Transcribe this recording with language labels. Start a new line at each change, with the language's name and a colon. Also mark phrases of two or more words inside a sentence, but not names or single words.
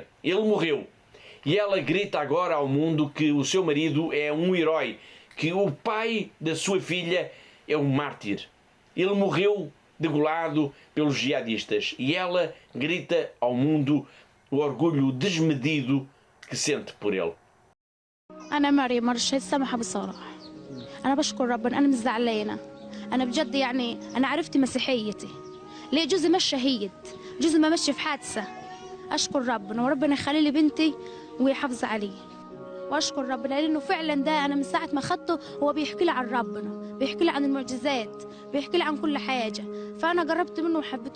Portuguese: Ele morreu e ela grita agora ao mundo que o seu marido é um herói, que o pai da sua filha é um mártir. Ele morreu degolado pelos jihadistas e ela grita ao mundo o orgulho desmedido que sente por ele.
Arabic: أنا مريم مرشد سمحة بصراحة. أنا بشكر ربنا، أنا مش زعلانة. أنا بجد يعني أنا عرفت مسيحيتي. ليه جوزي مش شهيد، جوزي ما مشي في حادثة. أشكر ربنا وربنا يخلي لي بنتي ويحافظ عليه. واشكر ربنا لانه فعلا ده انا من ساعه ما خدته هو بيحكي لي عن ربنا، بيحكي لي عن المعجزات، بيحكي لي عن كل حاجه، فانا جربت منه وحبيته.